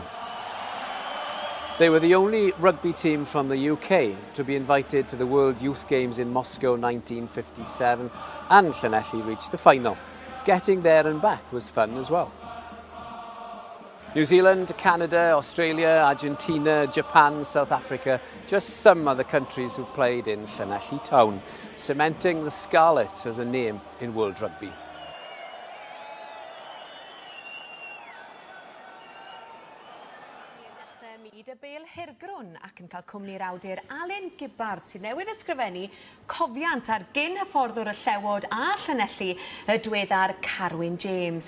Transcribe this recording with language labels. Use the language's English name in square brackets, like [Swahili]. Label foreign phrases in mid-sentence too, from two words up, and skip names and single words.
[English] They were the only rugby team from the UK to be invited to the World Youth Games in Moscow 1957, and Llanelli reached the final. Getting there and back was fun as well. New Zealand, Canada, Australia, Argentina, Japan, South Africa, just some of the countries who played in Llanelli town, cementing the Scarlets as a name in world rugby. [Welsh] Y bêl hirgrwn ac yn cael cwmni'r awdur Alun Gibbard sy'n newydd ysgrifennu cofiant ar gyn-hyfforddwr y Llewod a Llanelli y diweddar Carwyn James.